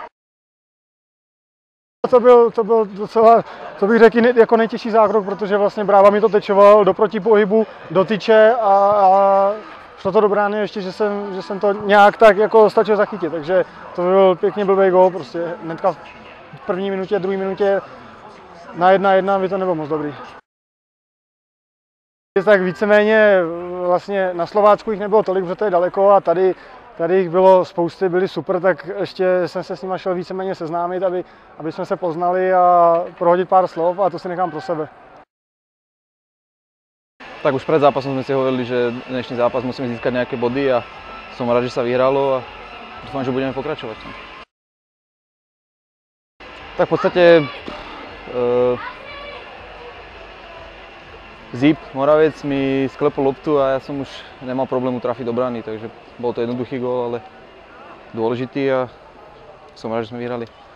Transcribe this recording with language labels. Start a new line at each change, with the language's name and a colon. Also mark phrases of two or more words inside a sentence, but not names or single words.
Czech: To byl docela, to bych řekl, jako nejtěžší zákrok, protože vlastně Bráva mi to tečoval do protipohybu, do tyče a šlo to do brány ještě, že jsem to nějak tak jako stačil zachytit, takže to byl pěkně blbý gól, prostě hnedka v první minutě, druhé minutě na 1-1 by to nebylo moc dobrý. Tak víceméně vlastně na Slovácku jich nebylo tolik, protože to je daleko a tady jich bylo spousty, byli super, tak ještě jsem se s nimi šel víceméně seznámit, aby jsme se poznali a prohodit pár slov a to si nechám pro sebe.
Slovak: Tak už pred zápasom sme si hovorili, že dnešný zápas musíme získať nejaké body a som rád, že sa vyhralo a dúfam, že budeme pokračovať. Tak v podstate Zip, Moravec mi sklepol loptu a ja som už nemal problému trafiť do brány, takže bol to jednoduchý gól, ale dôležitý a som rád, že sme vyhrali.